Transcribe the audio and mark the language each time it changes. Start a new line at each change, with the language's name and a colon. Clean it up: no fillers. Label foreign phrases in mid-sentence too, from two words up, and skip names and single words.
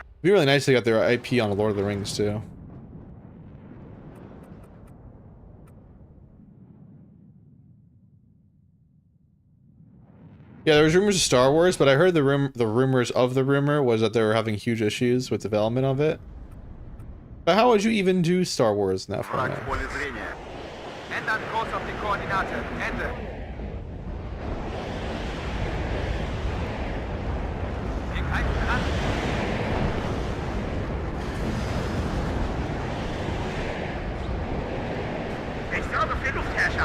English: It'd be really nice they got their IP on Lord of the Rings too. Yeah, there was rumors of Star Wars, but I heard the rumors of the rumor was that they were having huge issues with development of it. But how would you even do Star Wars in that
Russian: Враг
English: format?
Russian: в поле зрения.
German: Ändern Kurs auf die Koordinate. Ende. Wir greifen an. Ich sorge für Luftherrschaft.